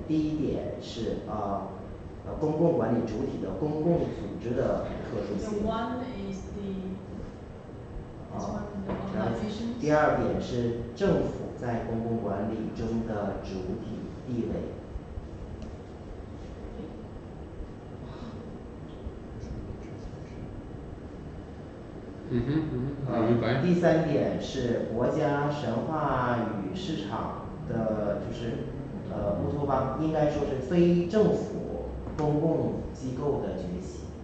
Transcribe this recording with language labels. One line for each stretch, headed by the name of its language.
Chinese: 第一点是公共管理主体的公共组织的特殊性。
English: The one is the organization.
Chinese: 第二点是政府在公共管理中的主体地位。明白。第3点是国家神话与市场的，就是乌托邦，应该说是非政府公共机构的崛起。